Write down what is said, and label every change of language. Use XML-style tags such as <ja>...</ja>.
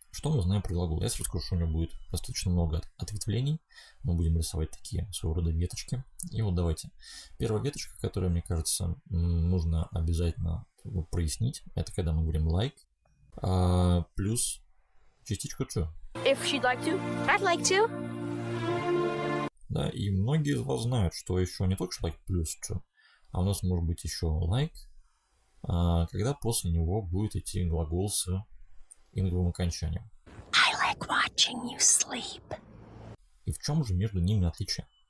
<ru>Что мы знаем про глагол? Я сразу скажу, что у него будет достаточно много ответвлений. Мы будем рисовать такие своего рода веточки. И давайте. Первая веточка, которая, мне кажется, нужно обязательно прояснить, это когда мы говорим like, плюс частичка to.</ru> <en>If she'd like to, I'd like to.</en> <ru>Да, и многие из вас знают, что еще не только like плюс to, а у нас может быть еще like, когда после него будет идти глагол с инговым окончанием.</ru> <en>I like watching you sleep.</en> <ru>И в чем же между ними отличие?</ru>